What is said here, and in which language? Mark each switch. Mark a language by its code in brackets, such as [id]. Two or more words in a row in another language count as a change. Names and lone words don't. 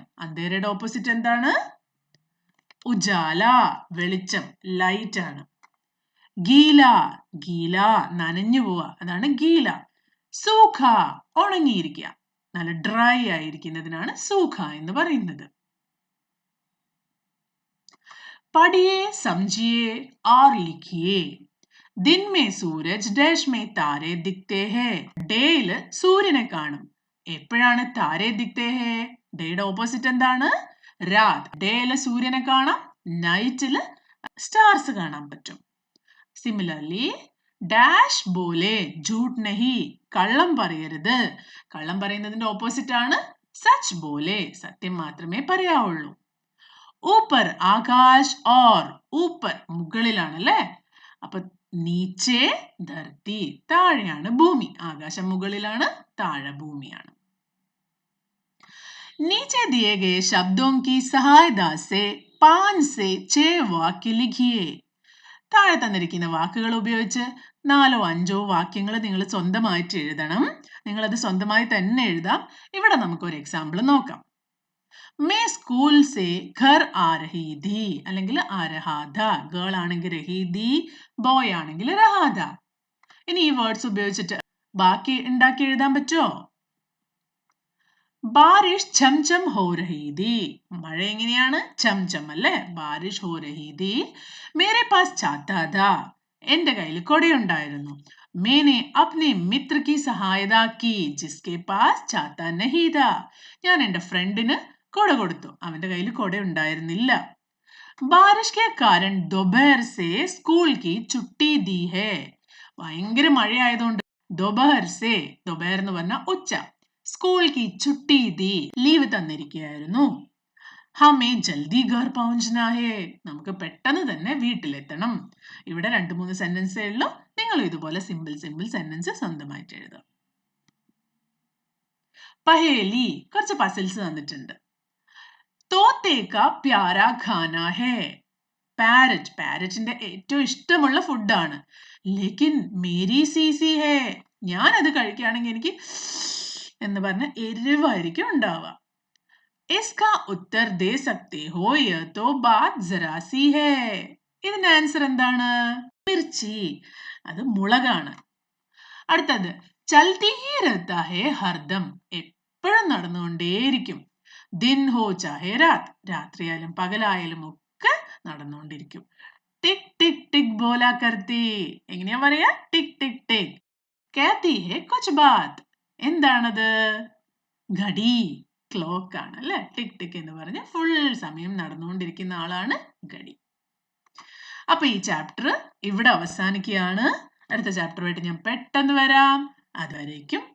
[ml] അന്ധേരയുടെ ഓപ്പോസിറ്റ് എന്താണ്? ഉജാല, വെളിച്ചം, ലൈറ്റ് ആണ്. ഗീല, ഗീല നനഞ്ഞു പോവാ, അതാണ് ഗീല. സൂഖ, ഉണങ്ങിയിരിക്കുക, നല്ല ഡ്രൈ ആയിരിക്കുന്നതിനാണ് സൂഖ എന്ന് പറയുന്നത്. [hi] पढ़िए समझिए और लिखिए. दिन में सूरज, डैश में तारे दिखते हैं. [ml] ഡേയില് സൂര്യനെ കാണും. എപ്പോഴാണ് [hi] तारे दिखते हैं? [ml] ഡേയുടെ ഓപ്പോസിറ്റ് എന്താണ്? രാത്. ഡേയില് സൂര്യനെ കാണാം, നൈറ്റില് സ്റ്റാർസ് കാണാൻ പറ്റും. സിമിലർലി [hi] डैश बोले झूठ नहीं, [ml] കള്ളം പറയരുത്. കള്ളം പറയുന്നതിന്റെ ഓപ്പോസിറ്റ് ആണ് [hi] सच बोले, [ml] സത്യം മാത്രമേ പറയാവുള്ളൂ. [hi] ऊपर आकाश, और ऊपर [ml] മുകളിലാണല്ലേ, അപ്പൊ [hi] नीचे धरती, [ml] താഴെയാണ് ഭൂമി. ആകാശം മുകളിലാണ്, താഴെ ഭൂമിയാണ്. [hi] नीचे दिए गए शब्दों की सहायता से 5 से 6 वाक्य लिखिए. [ml] താഴെ തന്നിരിക്കുന്ന വാക്കുകൾ ഉപയോഗിച്ച് 4 5 വാക്യങ്ങൾ നിങ്ങൾ സ്വന്തമായിട്ട് എഴുതണം. നിങ്ങളത് സ്വന്തമായി തന്നെ എഴുതാം. ഇവിടെ നമുക്കൊരു എക്സാമ്പിൾ നോക്കാം. [hi] मैं स्कूल से घर आ रही थी, [ml] അല്ലെങ്കിൽ [hi] आ रहा था. [ml] ഗേൾ ആണെങ്കിൽ [hi] रही थी, [ml] ബോയ് ആണെങ്കിൽ [hi] रहा था. [ml] ഇനി ഈ വേർഡ്സ് ഉപയോഗിച്ചിട്ട് ബാക്കി ഉണ്ടാക്കി എഴുതാൻ പറ്റുമോ? [hi] बारिश छमछम हो रही थी, [ml] മഴ എങ്ങനെയാണ്? ഛംഛം അല്ലേ, [hi] बारिश हो रही थी. मेरे पास छाता था, [ml] എന്റെ കയ്യിൽ കൊടയുണ്ടായിരുന്നു. [hi] मैंने अपने मित्र की सहायता की जिसके पास छाता नहीं था, [ml] ഞാൻ എൻ്റെ ഫ്രണ്ടിന് കൊട കൊടുത്തു, അവന്റെ കയ്യിൽ കൊട ഉണ്ടായിരുന്നില്ല. [hi] बारिश के कारण दोपहर से स्कूल की छुट्टी दी है, [ml] ഭയങ്കര മഴയായതുകൊണ്ട് [hi] दोपहर से, [ml] ദോപഹർ എന്ന് പറഞ്ഞാൽ ഉച്ച, [hi] स्कूल की छुट्टी दी, [ml] ലീവ് തന്നിരിക്കുകയായിരുന്നു. [hi] हमें जल्दी घर पहुंचना है, [ml] നമുക്ക് പെട്ടെന്ന് തന്നെ വീട്ടിലെത്തണം. ഇവിടെ 2-3 സെന്റൻസേ ഉള്ളൂ. നിങ്ങൾ ഇതുപോലെ സിമ്പിൾ സെന്റൻസ് സ്വന്തമായിട്ട് എഴുതുക. പഹേലി, കുറച്ച് പസിൽസ് തന്നിട്ടുണ്ട്. [hi] तोते का प्यारा खाना है, [ml] പാരറ്റ്, പാരറ്റിന്റെ ഏറ്റവും ഇഷ്ടമുള്ള ഫുഡാണ്. [hi] लेकिन मेरी सीसी है, [ml] ഞാൻ അത് കഴിക്കുകയാണെങ്കിൽ എനിക്ക് എന്ന് പറഞ്ഞ എരിവായിരിക്കും ഉണ്ടാവുക. [hi] इसका उत्तर दे सकते हो, यह तो बात जरा सी है. [ml] ഇതിന്റെ ആൻസർ എന്താണ്? മിർച്ചി, അത് മുളകാണ്. അടുത്തത് [hi] चलती ही रहता है हरदम, [ml] എപ്പോഴും നടന്നുകൊണ്ടേയിരിക്കും. [hi] दिन हो चाहे रात, [ml] രാത്രിയായാലും പകലായാലും ഒക്കെ നടന്നുകൊണ്ടിരിക്കും. [hi] टिक टिक टिक बोला करती, [ml] എങ്ങനെയാ പറയാ? ടിക് ടിക് ടിക്. [hi] कहती है कुछ बात, [ml] എന്താണത്? ഘടി, ക്ലോക്ക് ആണ് അല്ലെ. ടിക് ടിക് എന്ന് പറഞ്ഞ് ഫുൾ സമയം നടന്നുകൊണ്ടിരിക്കുന്ന ആളാണ് ഘടി. അപ്പൊ ഈ ചാപ്റ്റർ ഇവിടെ അവസാനിക്കുകയാണ്. അടുത്ത ചാപ്റ്ററുമായിട്ട് ഞാൻ പെട്ടെന്ന് വരാം.